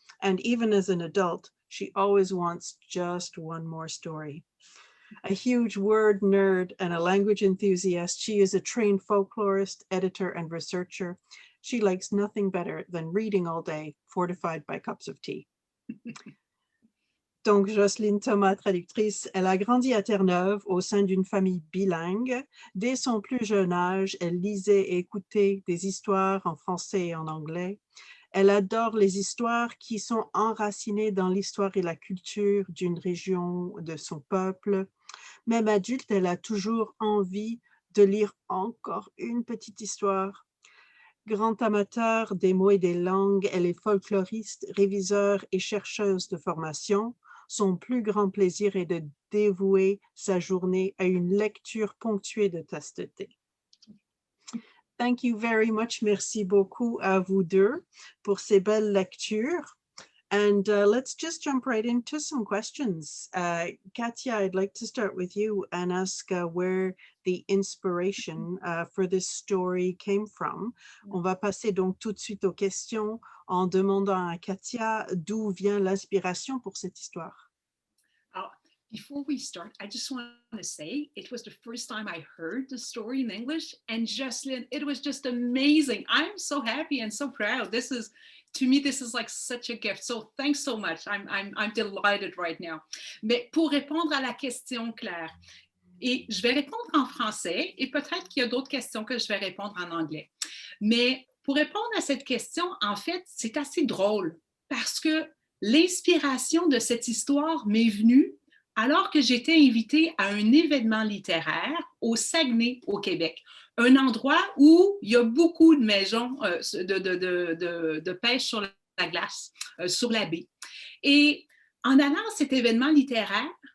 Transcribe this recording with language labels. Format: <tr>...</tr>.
<en>And even as an adult, she always wants just one more story. A huge word nerd and a language enthusiast, she is a trained folklorist, editor, and researcher. She likes nothing better than reading all day, fortified by cups of tea.</en> <fr>Donc, Jocelyne Thomas, traductrice, elle a grandi à Terre-Neuve au sein d'une famille bilingue. Dès son plus jeune âge, elle lisait et écoutait des histoires en français et en anglais. Elle adore les histoires qui sont enracinées dans l'histoire et la culture d'une région, de son peuple. Même adulte, elle a toujours envie de lire encore une petite histoire. Grande amateur des mots et des langues, elle est folkloriste, réviseur et chercheuse de formation. Son plus grand plaisir est de dévouer sa journée à une lecture ponctuée de tasses de thé.</fr> <en>Thank you very much.</en> <fr>Merci beaucoup à vous deux pour ces belles lectures.</fr> <en>And let's just jump right into some questions. Katia, I'd like to start with you and ask where the inspiration for this story came from.</en> <fr>On va passer donc tout de suite aux questions en demandant à Katia d'où vient l'inspiration pour cette histoire.</fr> <en>Before we start, I just want to say it was the first time I heard the story in English, and Jocelyn, it was just amazing. I'm so happy and so proud. To me, this is like such a gift. So thanks so much. I'm delighted right now.</en> <fr>Mais pour répondre à la question, Claire, et je vais répondre en français et peut-être qu'il y a d'autres questions que je vais répondre en anglais. Mais pour répondre à cette question, en fait, c'est assez drôle parce que l'inspiration de cette histoire m'est venue alors que j'étais invitée à un événement littéraire au Saguenay, au Québec, un endroit où il y a beaucoup de maisons de pêche sur la glace, sur la baie. Et en allant à cet événement littéraire,</fr>